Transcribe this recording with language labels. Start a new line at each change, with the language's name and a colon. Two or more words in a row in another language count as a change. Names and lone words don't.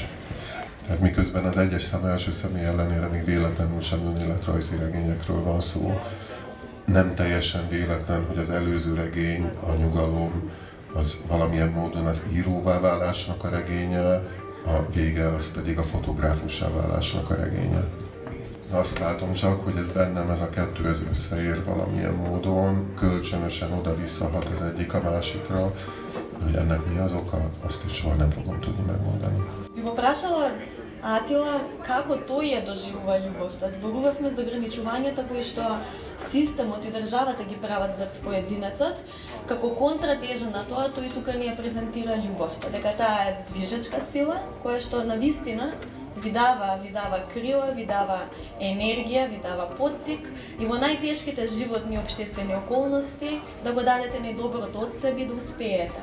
Hungarian: Tehát miközben az egyes szám első személy ellenére még véletlenül sem önéletrajzi regényekről van szó, nem teljesen véletlen, hogy az előző regény, a Nyugalom, az valamilyen módon az íróvá válásnak a regénye, a vége az pedig a fotográfussá válásnak a regénye. Azt látom csak, hogy ez bennem ez a kettő ez összeér valamilyen módon, kölcsönösen oda-visszahat az egyik a másikra, hogy ennek mi az oka, azt is soha nem fogom tudni megmondani.
Macedonian: Атила, како тој ја доживува љубовта? Зборувавме за ограничувањата кои што системот и државата ги прават врз поединецот, како контратежа на тоа, тој тука ни ја презентира љубовта, дека таа е движечка сила, која што навистина ви дава крила, ви дава енергија, ви дава поттик и во најтешките животни и општествени околности да го дадете најдоброто од себе и да успеете.